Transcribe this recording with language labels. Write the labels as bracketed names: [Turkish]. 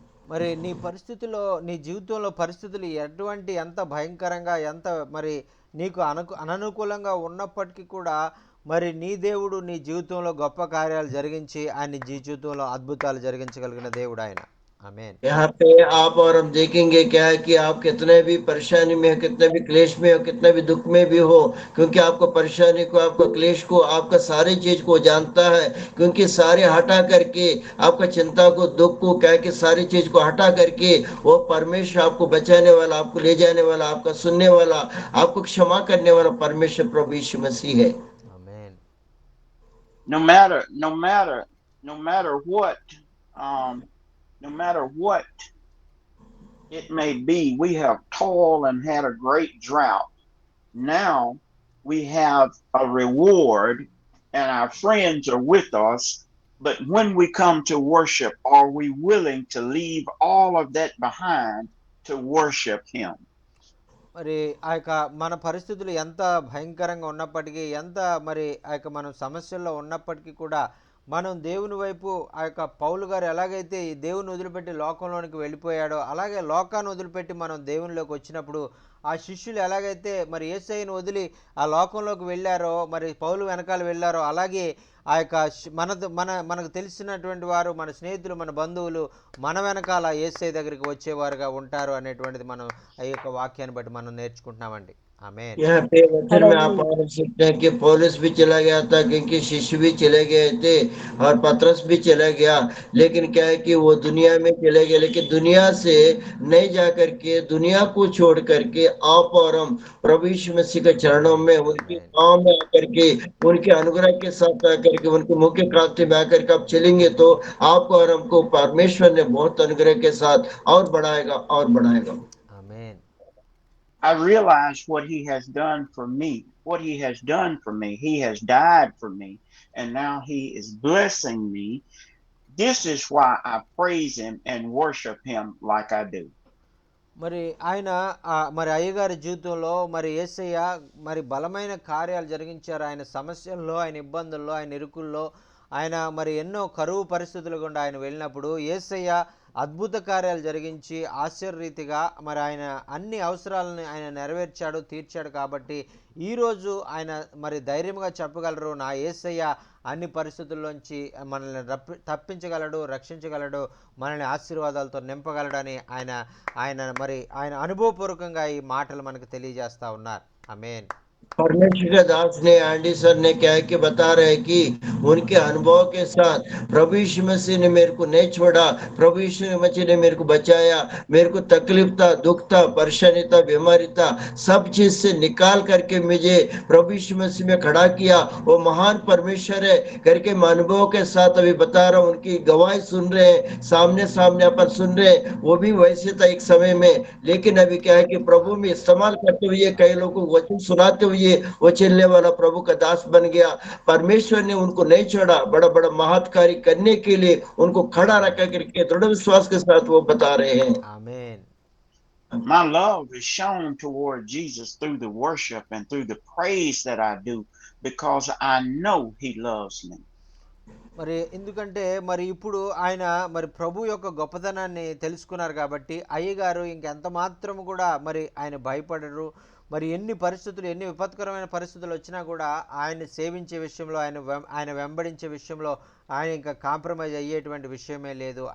[Telugu] మరి నీ పరిస్థితుల్లో, నీ జీవితంలో పరిస్థితులు ఎంత భయంకరంగా, ఎంత మరి నీకు అననుకూలంగా ఉన్నప్పటికీ కూడా మరి నీ దేవుడు నీ జీవితంలో గొప్ప కార్యాలు జరిగించి ఆయన నీ జీవితంలో అద్భుతాలు జరిగించగలిగిన దేవుడు ఆయన। [Hindi] आमेन। यहाँ पे आप और हम देखेंगे क्या है कि आप कितने भी परेशानी में हो, कितने भी क्लेश में हो, कितने भी दुख में भी हो, क्योंकि आपको परेशानी को, आपको क्लेश को, आपका सारी चीज को जानता है, क्योंकि सारे हटा करके आपका चिंता को, दुख को, क्या है कि सारी चीज को हटा करके वो परमेश्वर आपको बचाने वाला, आपको ले जाने वाला, आपका सुनने वाला, आपको क्षमा करने वाला परमेश्वर प्रभु यीशु मसीह है। आमेन। [English] No matter what it may be, we have toiled and had a great drought. Now we have a reward and our friends are with us. But when we come to worship, are we willing to leave all of that behind to worship him? [Telugu] మరి ఆ యొక్క మన పరిస్థితులు ఎంత భయంకరంగా ఉన్నప్పటికీ, ఎంత మరి ఆ యొక్క మనం సమస్యల్లో ఉన్నప్పటికీ కూడా మనం దేవుని వైపు, ఆ యొక్క పౌలు గారు ఎలాగైతే ఈ దేవుని వదిలిపెట్టి లోకంలోనికి వెళ్ళిపోయాడో, అలాగే లోకాన్ని వదిలిపెట్టి మనం దేవునిలోకి వచ్చినప్పుడు ఆ శిష్యులు ఎలాగైతే మరి యేసయ్యను వదిలి ఆ లోకంలోకి వెళ్ళారో, మరి పౌలు వెనకాల వెళ్ళారో, అలాగే ఆ యొక్క మనకు తెలిసినటువంటి వారు, మన స్నేహితులు, మన బంధువులు మన వెనకాల యేసయ్య దగ్గరికి వచ్చేవారుగా ఉంటారు అనేటువంటిది మనం ఆ యొక్క వాక్యాన్ని బట్టి మనం నేర్చుకుంటున్నామండి। ఆమేన్. [Hindi] यहाँ पे वचन में आप और सकते हैं कि पौलुस भी चला गया था क्योंकि शिष्य भी चले गए थे और पतरस भी चला गया, लेकिन क्या है कि वो दुनिया में चले गए, लेकिन दुनिया से नहीं जा करके दुनिया को छोड़ करके आप और हम प्रभु यीशु मसीह के चरणों में उनके [Telugu] ఆమేన్. [Hindi] पाँव में आकर के उनके अनुग्रह के साथ आकर के उनके मुख्य क्रांति में आकर के आप चलेंगे तो आपको और हमको परमेश्वर ने बहुत अनुग्रह के साथ और बढ़ाएगा और बढ़ाएगा। [Telugu] ఆమేన్. [English] I realize what he has done for me. What he has done for me. He has died for me. And now he is blessing me. This is why I praise him and worship him like I do. [Telugu] మరి ఆయన మరి అయ్యగారి జీవితంలో మరి యేసయ్య మరి బలమైన కార్యాలు జరిగించారు. ఆయన సమస్యల్లో, ఆయన ఇబ్బందుల్లో, ఆయన ఇరుకుల్లో, ఆయన మరి ఎన్నో కరువు పరిస్థితులు గుండా ఆయన వెళ్ళినప్పుడు యేసయ్య అద్భుత కార్యాలు జరిగించి ఆశ్చర్యరీతిగా మరి ఆయన అన్ని అవసరాలను ఆయన నెరవేర్చాడు, తీర్చాడు. కాబట్టి ఈరోజు ఆయన మరి ధైర్యంగా చెప్పగలరు, నా యేసయ్య అన్ని పరిస్థితుల్లోంచి మనల్ని తప్పించగలడు, రక్షించగలడు, మనల్ని ఆశీర్వాదాలతో నింపగలడని ఆయన ఆయన మరి ఆయన అనుభవపూర్వకంగా ఈ మాటలు మనకు తెలియజేస్తా ఉన్నారు. ఆమేన్. [Hindi] परमेश्वर के दास ने आंडी सर ने क्या है कि बता रहे हैं कि उनके अनुभव के साथ प्रभु यीशु मसीह ने मेरे को नहीं छोड़ा, प्रभु यीशु मसीह ने मेरे को बचाया, मेरे को तकलीफ था, दुख था, परेशानी था, बीमारी था, सब चीज से निकाल करके मुझे प्रभु यीशु मसीह में खड़ा किया। वो महान परमेश्वर है करके मैं अनुभव के साथ अभी बता रहा हूँ, उनकी गवाही सुन रहे हैं, सामने सामने अपन सुन रहे हैं। वो भी वैसे था एक समय में, लेकिन अभी क्या है कि प्रभु में इस्तेमाल करते हुए कई लोगों को वचन सुनाते हुए वो चलने वाला प्रभु का दास बन गया। परमेश्वर ने उनको नहीं छोड़ा, बड़ा बड़ा महत् कार्य करने के लिए उनको खड़ा रखा करके दृढ़ विश्वास के साथ वो बता रहे हैं। [Telugu] ఆమేన్. [English] My love is shown toward Jesus through the worship and through the praise that I do because I know he loves me. [Telugu] మరి ఎందుకంటే మరి ఇప్పుడు ఆయన మరి ప్రభు యొక్క గొప్పతనాన్ని తెలుసుకున్నారు కాబట్టి అయ్యగారు ఇంకెంత మాత్రం కూడా మరి ఆయన భయపడరు. మరి ఎన్ని పరిస్థితులు, ఎన్ని విపత్కరమైన పరిస్థితులు వచ్చినా కూడా ఆయన సేవించే విషయంలో, ఆయన వెంబడించే విషయంలో ఆయన ఇంకా కాంప్రమైజ్ అయ్యేటువంటి విషయమే లేదు.